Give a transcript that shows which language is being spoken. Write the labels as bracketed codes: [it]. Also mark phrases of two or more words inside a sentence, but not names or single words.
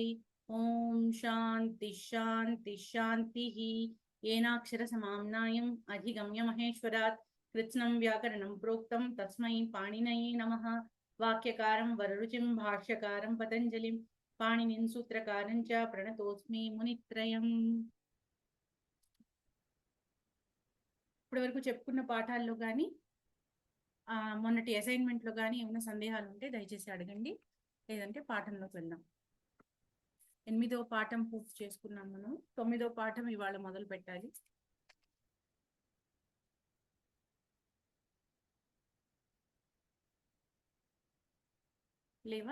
[sa] ॐ शान्ति शान्ति शान्तिः। येनाक्षरसमाम्नायम् अधिगम्य महेश्वरात् कृत्स्नं व्याकरणं प्रोक्तं तस्मै पाणिनये नमः। वाक्यकारं वररुचिं भाष्यकारं पतञ्जलिं पाणिनिं सूत्रकारं च प्रणतोऽस्मि मुनित्रयम्। [te] ఇప్పటి వరకు చెప్పుకున్న పాఠాల్లో కానీ మొన్నటి అసైన్మెంట్లో కానీ ఏమైనా సందేహాలు ఉంటే దయచేసి అడగండి, లేదంటే పాఠంలోకి వెళ్దాం. 8వ పాఠం పూర్తి చేసుకున్నాం. మనం 9వ పాఠం ఇవాళ మొదలు పెట్టాలి. లేవా?